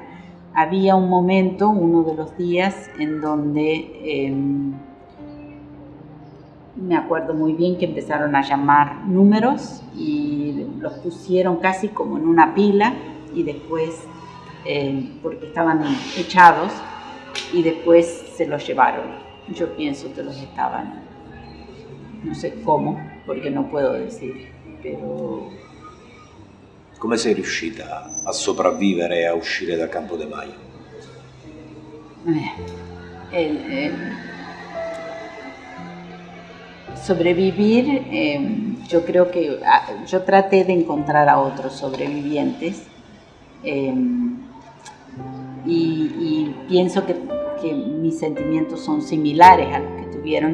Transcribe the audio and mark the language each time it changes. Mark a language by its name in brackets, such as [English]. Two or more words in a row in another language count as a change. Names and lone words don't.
[Spanish] Había un momento, uno de los días, en donde me acuerdo muy bien que empezaron a llamar números y los pusieron casi como en una pila, y después, porque estaban echados, y después se los llevaron. Yo pienso que los estaban, no sé cómo, porque no puedo decir, pero... [Italian] Come sei riuscita a sopravvivere e a uscire da Campo de Mayo? [Spanish] Sobrevivir, yo creo que yo traté de encontrar a otros sobrevivientes, y pienso que mis sentimientos son similares a los que tuvieron.